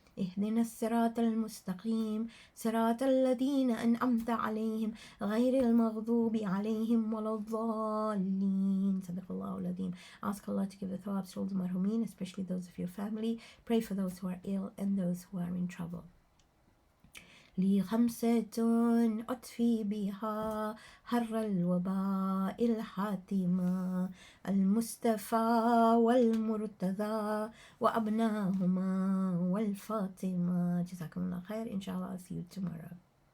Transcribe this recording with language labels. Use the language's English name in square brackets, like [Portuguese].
[Arabic] اهدنا الصراط المستقيم صراط الذين أنعمت عليهم غير المغضوب عليهم ولا الضالين. صدق الله العظيم. [English] Ask Allah to give the thawabs to all the marhumeen, especially those of your family. Pray for those who are ill and those who are in trouble. [Arabic] لي خمسة أطفي بها حر الوباء الحاتمة المصطفى والمرتضى وأبناهما والفاطمة. جزاكم الله خير. Inshallah, [English] I'll see you tomorrow.